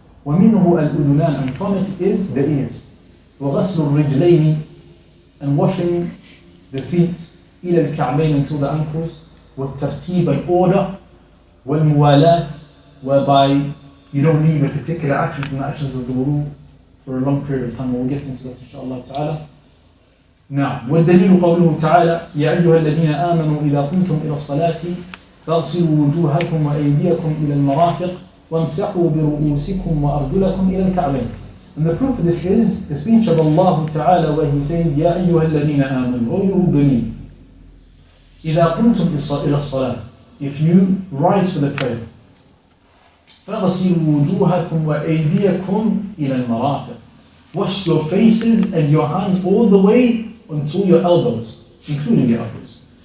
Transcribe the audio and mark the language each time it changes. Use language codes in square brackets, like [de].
[ar] ومنه الأذنان, [en] and from it is the ears. [ar] وغسل الرجلين, [en] and washing the feet [ar] إلى الكعبين, [en] until the ankles. والترتيب, and order. والموالاة, whereby you don't leave a particular action from the actions of the wudu for a long period of time. We'll get into that inshallah ta'ala. [ar] Now, والدليل قوله تعالى يا أيها الذين آمنوا إذا قمتم إلى الصلاة فاغسلوا وجوهكم وأيديكم إلى المرافق وامسحوا برؤوسكم وأرجلكم إلى الكعبين. [en] And the proof of this is the speech of Allah Ta'ala, where He says [ar] يا أيها الذين آمنوا, [en] O you who believe, [ar] إذا قمتم إلى الصلاة, [en] if you rise for the prayer, [ar] فاغسلوا وجوهكم وأيديكم إلى المرافق, [en] wash your faces and your hands all the way until your elbows, including your elbows.